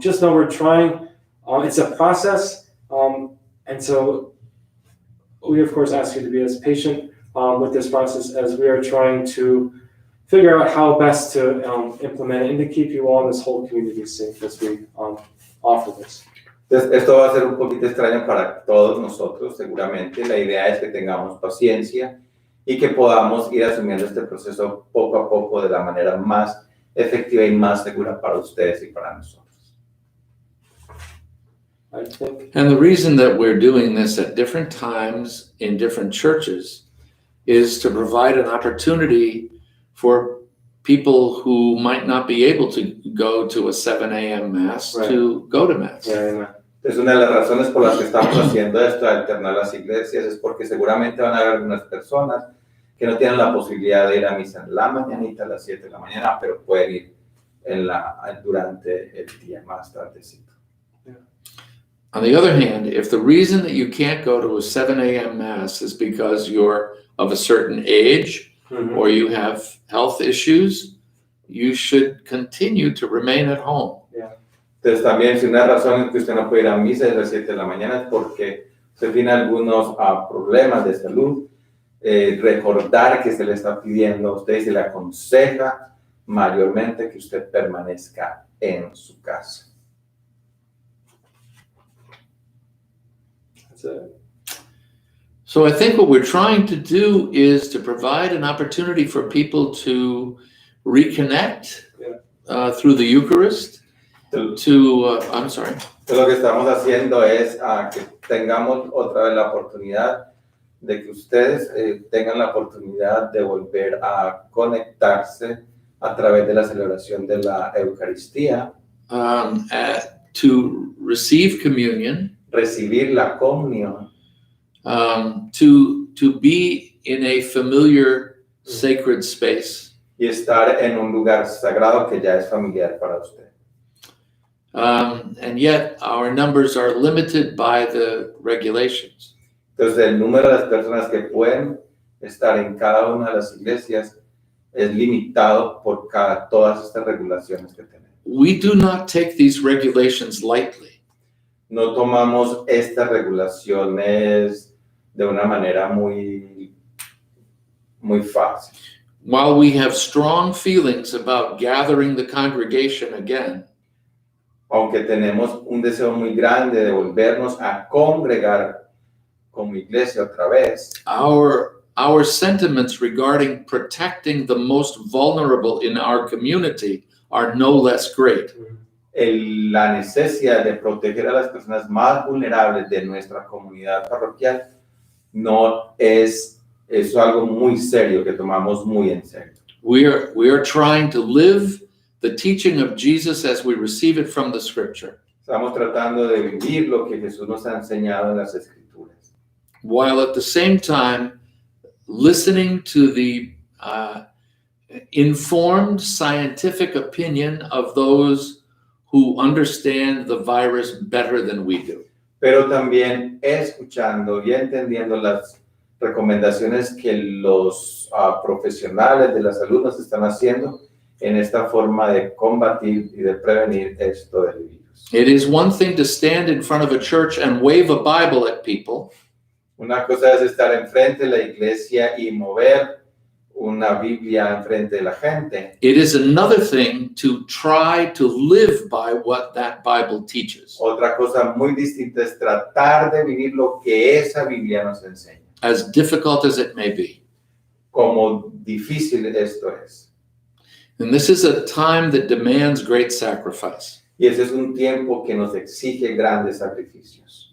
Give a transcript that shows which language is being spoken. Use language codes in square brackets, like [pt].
[en] Just know we're trying. It's a process. And so we, of course, ask you to be as patient with this process as we are trying to figure out how best to implement it and to keep you all in this whole community safe as we offer this. [es] Entonces, esto va a ser un poquito extraño para todos nosotros, seguramente. La idea es que tengamos paciencia y que podamos ir asumiendo este proceso poco a poco de la manera más efectiva y más segura para ustedes y para nosotros. [en] I think. And the reason that we're doing this at different times in different churches is to provide an opportunity for people who might not be able to go to a 7 a.m. Mass Right. to go to Mass. Yeah, amen. [es] Entonces, una de las razones por las que estamos haciendo esto, de alternar las iglesias, es porque seguramente van a haber algunas personas que no tienen la posibilidad de ir a misa en la mañanita a las 7 de la mañana, pero pueden ir durante el día más tardecito. [en] On the other hand, if the reason that you can't go to a 7 a.m. Mass is because you're of a certain age or you have health issues, you should continue to remain at home. [es] Entonces también si una razón en que usted no puede ir a misa a las 7 de la mañana es porque usted tiene algunos problemas de salud, recordar que se le está pidiendo a usted y se le aconseja mayormente que usted permanezca en su casa. [en] That's it. So I think what we're trying to do is to provide an opportunity for people to reconnect through the Eucharist. I'm sorry. [es] Entonces lo que estamos haciendo es que tengamos otra vez la oportunidad de que ustedes tengan la oportunidad de volver a conectarse a través de la celebración de la Eucaristía, [en] to receive communion, [es] recibir la comunión, [en] to be in a familiar sacred space. [es] y estar en un lugar sagrado que ya es familiar para usted. [en] And yet our numbers are limited by the regulations. [es] Entonces el número de las personas que pueden estar en cada una de las iglesias es limitado por todas estas regulaciones que tenemos. [en] We do not take these regulations lightly. [es] No tomamos estas regulaciones de una manera muy fácil. [en] While we have strong feelings about gathering the congregation again, [es] Aunque tenemos un deseo muy grande de volvernos a congregar como iglesia otra vez, [en] our sentiments regarding protecting the most vulnerable in our community are no less great. [es] la necesidad de proteger a las personas más vulnerables de nuestra comunidad parroquial no es algo muy serio que tomamos muy en serio. [en] We are trying to live the teaching of Jesus as we receive it from the scripture, [es] Estamos tratando de vivir lo que Jesús nos ha enseñado en las Escrituras, [en] while at the same time listening to the informed scientific opinion of those who understand the virus better than we do. [es] pero también escuchando y entendiendo las recomendaciones que los profesionales de la salud nos están haciendo en esta forma de combatir y de prevenir esto del virus. [en] It is one thing to stand in front of a church and wave a Bible at people. [es] Una cosa es estar enfrente de la iglesia y mover una Biblia enfrente de la gente. [en] It is another thing to try to live by what that Bible teaches, [es] Otra cosa muy distinta es tratar de vivir lo que esa Biblia nos enseña. [en] as difficult as it may be. [es] Como difícil esto es. [en] And this is a time that demands great sacrifice, [es] Y ese es un tiempo que nos exige grandes sacrificios.